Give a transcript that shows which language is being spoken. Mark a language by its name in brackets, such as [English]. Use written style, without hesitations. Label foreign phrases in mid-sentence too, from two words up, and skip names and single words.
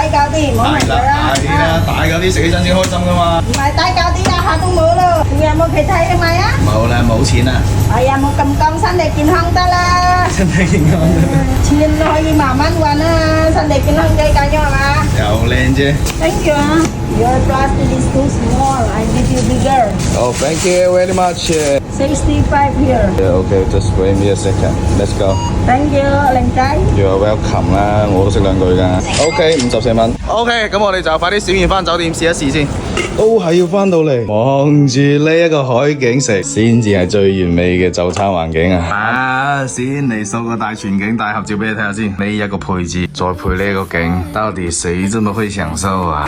[Cantonese] 大嚿啲，唔好問佢啦。係啦，大嚿啲食起身先開心噶嘛。唔係大嚿啲啦，下都冇咯。仲有冇其他嘅買啊？冇啦，冇錢啦。哎呀，冇咁講，身體健康得啦。身體健康得。錢可以慢慢揾啊，身體健康最緊要係嘛？又靚啫。 [English] Thank you 啊。Your plastic is too small. I give you bigger. Oh, thank you very much. 65 here. Okay, just wait me a second. Let's go. Thank you， [Cantonese] 靚仔。 [English] You are welcome [Cantonese] 啦，我都識2句㗎。OK， 54蚊。OK， 咁我哋就快啲小燕返酒店試一試先。都係要返到嚟望住呢一個海景食，先至係最完美嘅就餐環境啊！先嚟掃個大全景大合照俾你睇下先。呢一個配置，再配呢一個景，到底誰真係可以享受啊？